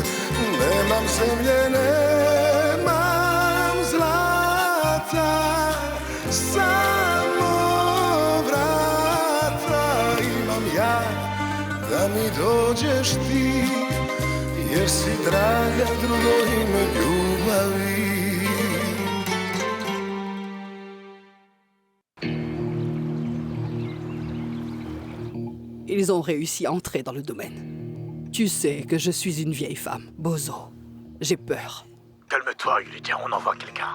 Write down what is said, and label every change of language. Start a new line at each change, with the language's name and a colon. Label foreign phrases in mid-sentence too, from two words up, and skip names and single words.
Croatian: Nemam zemlje, nemam zlata, samo vrata imam ja, da mi dođeš ti, jer si draga drugo ime ljubavi.
French: Ils ont réussi à entrer dans le domaine. Tu sais que je suis une vieille femme, Bozo. J'ai peur. Calme-toi, Yulidia, on envoie quelqu'un.